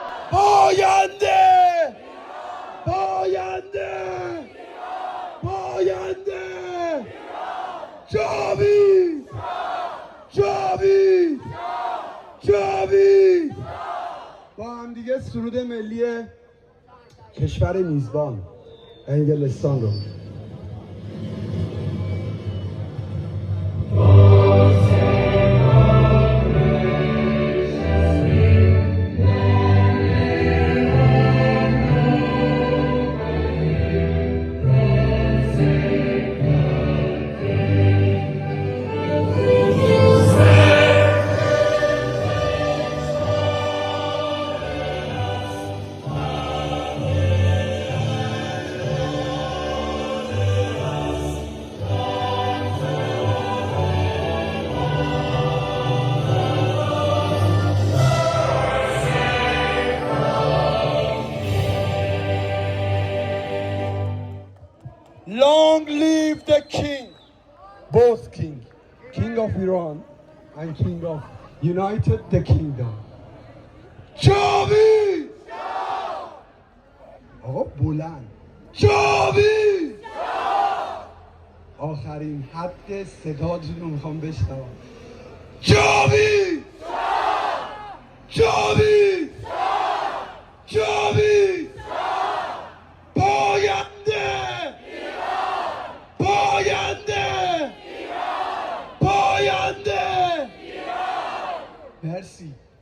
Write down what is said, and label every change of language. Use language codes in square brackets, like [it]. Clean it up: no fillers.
[fa] پاینده پاینده پاینده جاوید جاوید جاوید. با هم دیگه سرود ملی کشور میزبان انگلستان رو [en] Long live the king, both king, king of Iran and king of United the Kingdom. [fa] جاوید آقا بلند جاوید آخرین حد صداتون رو میخوام بشنوم. جاوید جاوید جاوید پاینده پاینده پاینده. مرسی.